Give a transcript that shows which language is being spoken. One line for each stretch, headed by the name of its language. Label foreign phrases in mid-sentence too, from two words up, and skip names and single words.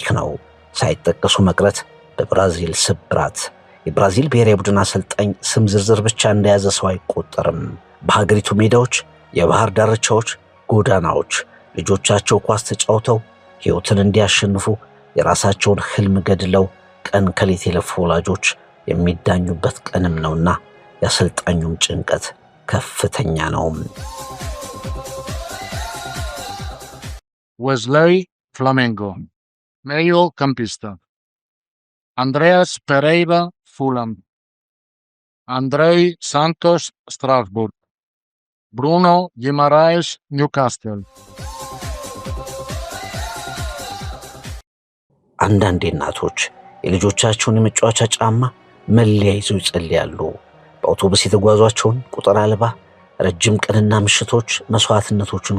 Amharic: ነው። ሳይጠቀሱ መቅረት በብራዚል ስብራት። የብራዚል ብሔራዊ ቡድን አሰልጣኝ ስም ዝርዝር ብቻ እንደያዘ ሰው አይቆጠርም። በሀገሪቱ ሜዳዎች፣ የባህር ዳርቻዎች፣ ጎዳናዎች ልጆቻቸው ኳስ ተጫውተው ሕይወትን እንዲያሸንፉ የራሳቸውን ህልም ገድለው ቀን ከሌት የለፉ ወላጆች የሚዳኙበት ቀንም ነውና የአሰልጣኙም ጭንቀት ከፍተኛ ነው።
Portuguese: Wesley Flamengo, medio campista. Andreas Pereira, Fulham. Andrei Santos, Strasbourg. Bruno Guimaraes, Newcastle.
Amharic: አንዳንድ እናቶች የልጆቻቸውን የመጫወቻ ጫማ መለያ ይዘው ይጸልያሉ። በአውቶቡስ የተጓዟቸውን ቁጥር አልባ ረጅም ቀንና ምሽቶች መስዋዕትነቶችን